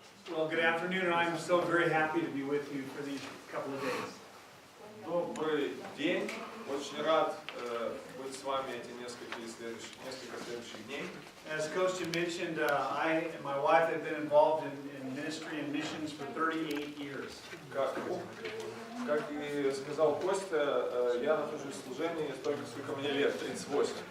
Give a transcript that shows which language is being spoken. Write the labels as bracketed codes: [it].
[en] Well, good afternoon, and I'm so very happy to be with you for these couple of days. [ru] Добрый день. Очень рад быть с вами эти несколько следующих дней. [en] As Coach mentioned, I and my wife have been involved in ministry and missions for 38 years. [ru] Как и сказал Костя, я нахожусь в служении столько, сколько мне лет, 38.